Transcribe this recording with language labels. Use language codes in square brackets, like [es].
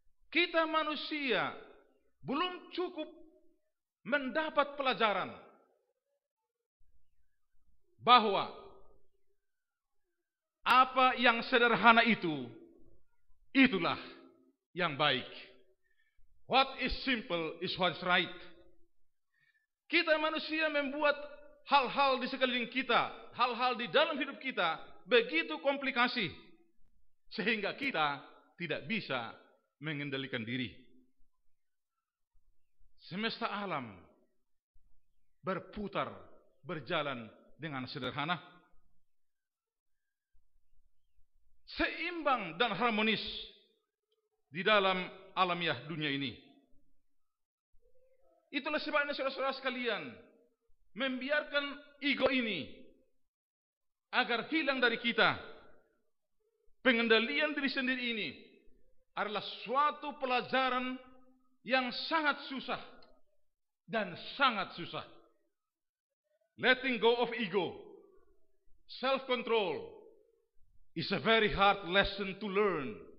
[id] Kita manusia belum cukup mendapat pelajaran bahwa apa yang sederhana itu, itulah yang baik. [en] What is simple is what's right. [id] Kita manusia membuat hal-hal di sekeliling kita, hal-hal di dalam hidup kita begitu komplikasi, sehingga kita tidak bisa mengendalikan diri. Semesta alam berputar, berjalan dengan sederhana, seimbang dan harmonis di dalam alamiah dunia ini. Itulah sebabnya saudara-saudara sekalian, membiarkan ego ini agar hilang dari kita. Pengendalian diri sendiri ini adalah suatu pelajaran yang sangat susah dan sangat susah. [en] Letting go of ego, self-control, is a very hard lesson to learn.